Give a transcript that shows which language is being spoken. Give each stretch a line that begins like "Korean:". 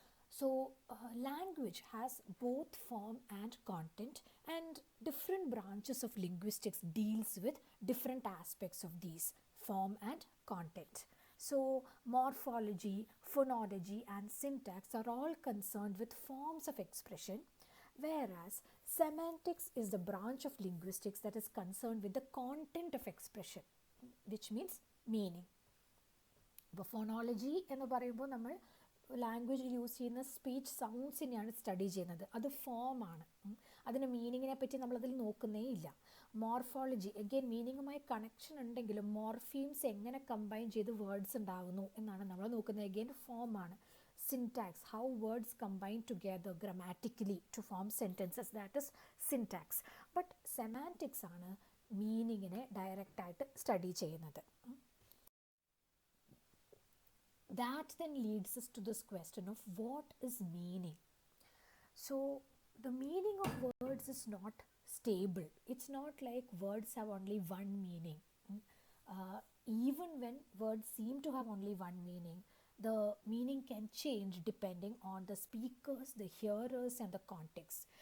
English: So language has both form and content, and different branches of linguistics deals with different aspects of these form and content. So morphology, phonology and syntax are all concerned with forms of expression, whereas semantics is the branch of linguistics that is concerned with the content of expression, which means meaning.
Malayalam: ഇപ്പോൾ phonology എന്ന് പറയുമ്പോൾ നമ്മൾ ലാംഗ്വേജിൽ use ചെയ്യുന്ന speech സൗണ്ട്സിനെയാണ് study ചെയ്യുന്നത്. അത് ഫോമാണ്, അതിന് മീനിങ്ങിനെ പറ്റി നമ്മളതിൽ നോക്കുന്നേ ഇല്ല. മോർഫോളജി അഗെയിൻ മീനിങ്ങുമായി കണക്ഷൻ ഉണ്ടെങ്കിലും മോർഫീംസ് എങ്ങനെ കമ്പൈൻ ചെയ്ത് വേർഡ്സ് ഉണ്ടാകുന്നു എന്നാണ് നമ്മൾ നോക്കുന്നത്. അഗെയിൻ ഫോമാണ്.
English: Syntax, how words combine together grammatically to form sentences, that is syntax.
Malayalam: But semantics ആണ് മീനിങ്ങിനെ ഡയറക്റ്റായിട്ട് സ്റ്റഡി ചെയ്യുന്നത്.
English: That then leads us to this question of what is meaning. So the meaning of words is not stable. It's not like words have only one meaning. Even when words seem to have only one meaning, the meaning can change depending on the speakers, the hearers and the context.